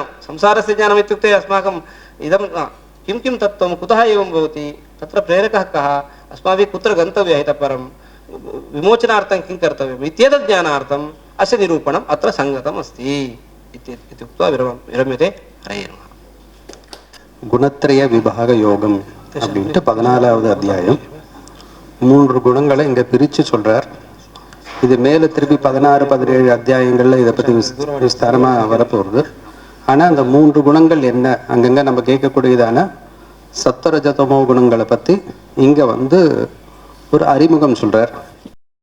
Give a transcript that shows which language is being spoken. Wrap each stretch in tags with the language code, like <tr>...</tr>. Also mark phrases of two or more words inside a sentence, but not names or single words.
<sa>संसारस्य ज्ञानम् इत्युक्ते अस्माकम् इदं किं किं तत्त्वं, कुतः एवं भवति, तत्र प्रेरकः कः, अस्माभिः कुत्र गन्तव्यः, इतः परं विमोचनार्थं किं कर्तव्यम् इत्येतत् ज्ञानार्थम् अस्य निरूपणम् अत्र सङ्गतम् अस्ति इत्युक्त्वा विरम्यते। हरे नमः।</sa> <ta>குணத்திரய விபாக யோகம் அப்படின்ட்டு 14வது அத்தியாயம் 3 குணங்களை இங்கே பிரித்து சொல்கிறார். இது மேலே திருப்பி 16, 17 அத்தியாயங்களில் இதை பற்றி விஸ்தாரமாக வரப்போகுது. ஆனால் அந்த 3 குணங்கள் என்ன, அங்கங்கே நம்ம கேட்கக்கூடியதான சத்வரஜதமோ குணங்களை பற்றி இங்கே ஒரு அறிமுகம் சொல்கிறார்.</ta>